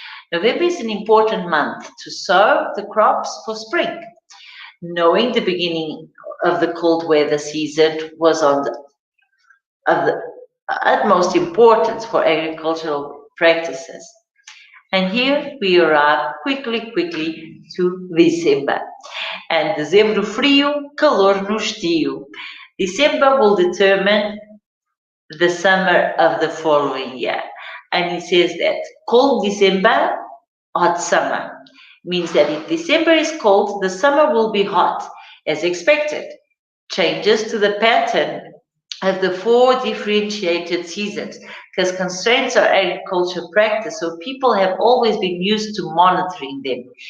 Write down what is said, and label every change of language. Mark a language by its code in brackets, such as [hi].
[en] November is an important month to sow the crops for spring. knowing the beginning of the cold weather season was of the utmost importance for agricultural practices. And here we arrive quickly to December. [pt] And dezembro frio, calor no estio. [en] December will determine the summer of the following year. And he says that cold December, hot summer. Means that if December is cold, the summer will be hot, as expected. Changes to the pattern of the four differentiated seasons, because constraints are agriculture practice, so people have always been used to monitoring them.